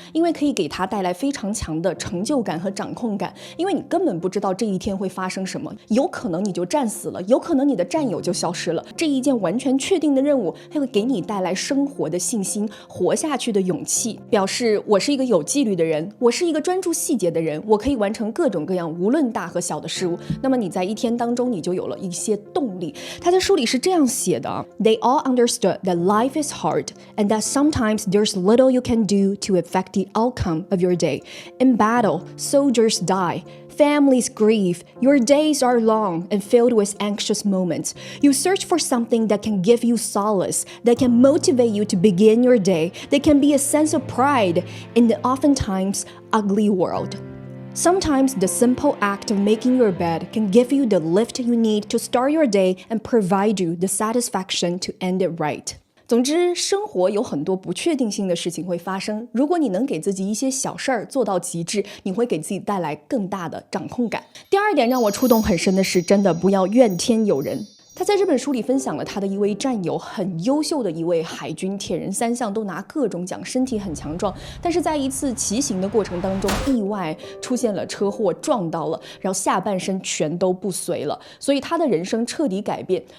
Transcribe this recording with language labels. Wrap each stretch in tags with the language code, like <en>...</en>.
<zh>因为可以给他带来非常强的成就感和掌控感，因为你根本不知道这一天会发生什么，有可能你就战死了，有可能你的战友就消失了。这一件完全确定的任务，它会给你带来生活的信心，活下去的勇气，表示我是一个有纪律的人，我是一个专注细节的人，我可以完成各种各样无论大和小的事物。那么你在一天当中，你就有了一些动力。他在书里是这样写的</zh> <en>They all understood that life is hard and that sometimes there's little you can do to affect the outcome of your day. In battle, soldiers die. Families grieve. Your days are long and filled with anxious moments. You search for something that can give you solace, that can motivate you to begin your day, that can be a sense of pride in the oftentimes ugly world. Sometimes the simple act of making your bed can give you the lift you need to start your day and provide you the satisfaction to end it right.</en> <zh>总之，生活有很多不确定性的事情会发生。如果你能给自己一些小事儿做到极致，你会给自己带来更大的掌控感。第二点让我触动很深的是，真的不要怨天尤人。他在这本书里分享了他的一位战友，很优秀的一位海军铁人三项，都拿各种奖，身体很强壮，但是在一次骑行的过程当中意外出现了车祸，撞到了，然后下半身全都不遂了，所以他的人生彻底改变。</zh>